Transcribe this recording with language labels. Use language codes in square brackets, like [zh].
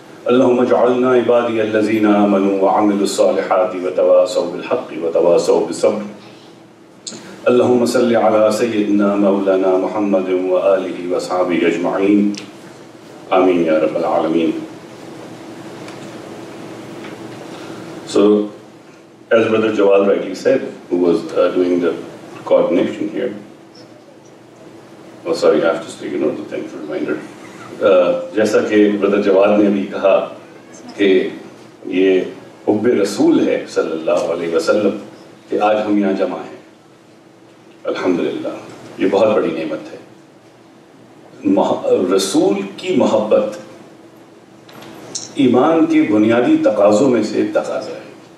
[ar] اللهم اجعلنا عبادي الذين آمنوا وعملوا الصالحات وتواصوا بالحق وتواصوا بالصبر اللهم صل على سيدنا مولانا محمد وآله وأصحابه أجمعين آمين يا رب العالمين. [en] So, as Brother Jawad rightly said, who was doing the coordination here, oh sorry, I have to speak another thing for reminder. [ur] جیسا کہ Brother Jawad نے بھی کہا کہ یہ حب رسول ہے صلی اللہ علیہ وسلم کہ آج ہم یہاں جمع ہیں. الحمدللہ یہ بہت بڑی نعمت ہے. رسول کی محبت ایمان کے بنیادی تقاضوں میں سے تقاضا ہے.